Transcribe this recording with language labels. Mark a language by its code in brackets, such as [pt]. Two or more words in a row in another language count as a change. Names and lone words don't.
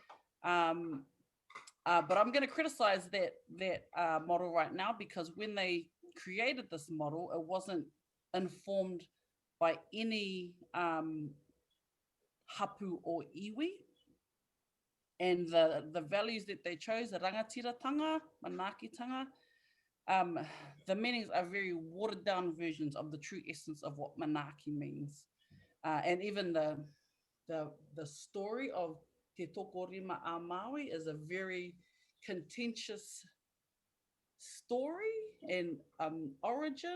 [en] But I'm going to criticize that model right now, because when they created this model, it wasn't informed by any hapu or iwi. And the values that they chose, the [mi] rangatiratanga, manakitanga, [en] the meanings are very watered down versions of the true essence of what manaki means. And even the story of Te Tokorima a Maui is a very contentious story and origin.